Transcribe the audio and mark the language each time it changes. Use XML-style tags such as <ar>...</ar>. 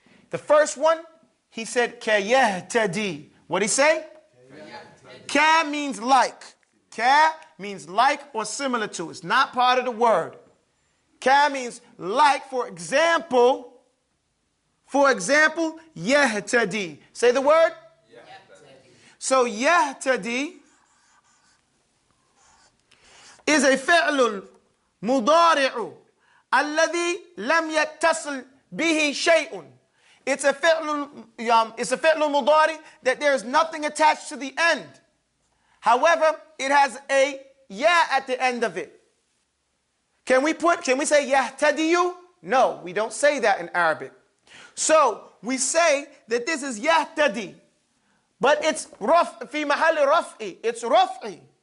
<en>The first one, he said, ka yahtadi. What did he say? Ka means like. Ka means like or similar to. It's not part of the word. Ka means like, for example. For example, yahtadi. Say the word.</en> <ar>يهتدي.</ar> <en>So yahtadi is a</en> <ar>فعل مضارع الذي لم يتصل به شيء.</ar> <en>It's a</en> <ar>فعل مضارع</ar> <en>that there is nothing attached to the end. However, it has a ya at the end of it. Can we say yahtadiyu? No, we don't say that in Arabic. So we say that this is yahtadi, but it's fi mahali raf'i. It's raf'i.</en>